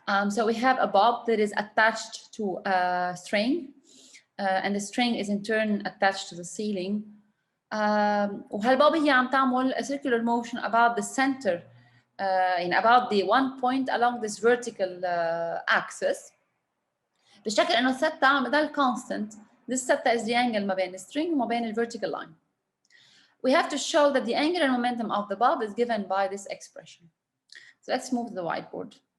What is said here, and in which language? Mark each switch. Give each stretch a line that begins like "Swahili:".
English: So we have a bob that is attached to a string, and the string is in turn attached to the ceiling.
Arabic: وهالبوب هي عم تعمل
English: a circular motion about the center, about the one point along this vertical axis.
Arabic: بشكل انه الثeta عم بضل constant.
English: This theta is the angle
Arabic: ما بين string وما بين
English: vertical line. We have to show that the angular momentum of the bob is given by this expression. So let's move to the whiteboard.